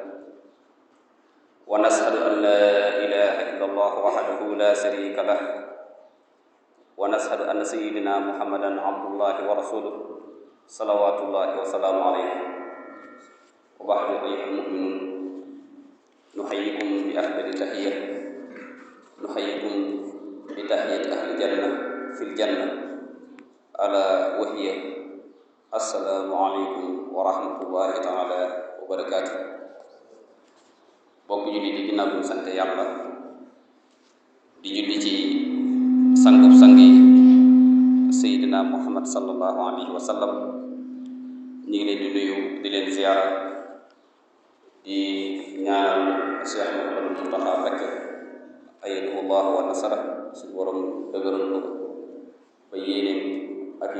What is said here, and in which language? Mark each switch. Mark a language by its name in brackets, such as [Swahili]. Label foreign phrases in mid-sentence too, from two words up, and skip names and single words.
[Arabic] ونشهد أن لا إله إلا الله وحده لا شريك له ونشهد أن سيدنا محمدا عبد الله ورسوله صلوات الله وسلامه عليه وبعد أيها المؤمنون نحييكم بأفضل التحية نحييكم بتحية أهل الجنة في الجنة ألا وهي السلام عليكم ورحمة الله تعالى وبركاته [Wolof] bokk julli di ginnaaw bi ñu sant yàlla di julli ci sangub sangi Seydina Muhammad [Arabic] صلى الله عليه وسلم [Wolof] ñu ngi leen di nuyu di leen ziyaara di ñaanal Cheikh Mouhamadou Mountakha Mbacké [Arabic] أيده الله ونصره [Wolof] suñu borom dëgëral ko ba yéeneem ak